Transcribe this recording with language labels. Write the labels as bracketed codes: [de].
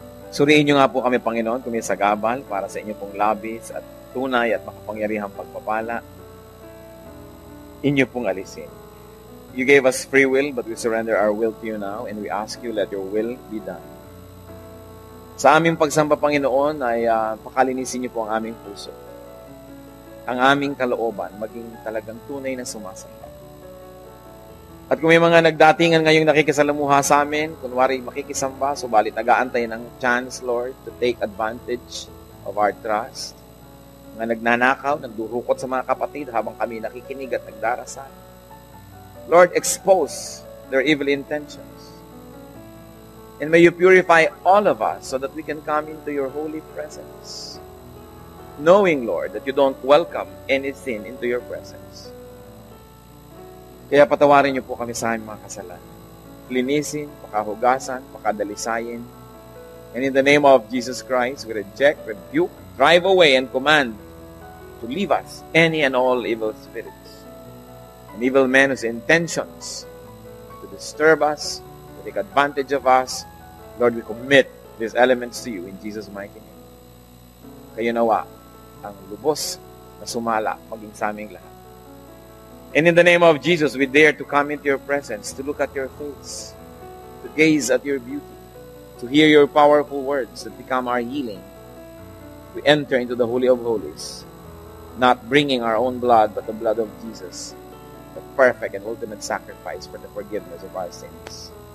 [tl] Suriin niyo nga po kami, Panginoon, kung may sagabal para sa inyo pong labis at tunay at makapangyarihang pagpapala. Inyo pong alisin. [en] You gave us free will, but we surrender our will to you now, and we ask you, let your will be done. [tl] Sa aming pagsamba, Panginoon, ay pakalinisin niyo po ang aming puso. Ang aming kalooban, maging talagang tunay na sumasamba. At kung may mga nagdatingan ngayong nakikisalamuha sa amin, kunwari makikisamba, subalit nag-aantay ng chance, Lord, [en] to take advantage of our trust. [tl] Mga nagnanakaw, nagdurukot sa mga kapatid habang kami nakikinig at nagdarasal. [en] Lord, expose their evil intentions. And may you purify all of us so that we can come into your holy presence. Knowing, Lord, that you don't welcome any sin into your presence. [tl] Kaya patawarin niyo po kami sa aming mga kasalanan. Linisin, pakahugasan, pakadalisayin. [en] And in the name of Jesus Christ, we reject, rebuke, drive away, and command to leave us any and all evil spirits and evil men whose intentions to disturb us, to take advantage of us. Lord, we commit these elements to you in Jesus' mighty name. [tl] Kayo nawa ang lubos na sumala maging sa aming lahat. [en] And in the name of Jesus, we dare to come into your presence, to look at your face, to gaze at your beauty, to hear your powerful words that become our healing. We enter into the Holy of Holies, not bringing our own blood, but the blood of Jesus, the perfect and ultimate sacrifice for the forgiveness of our sins.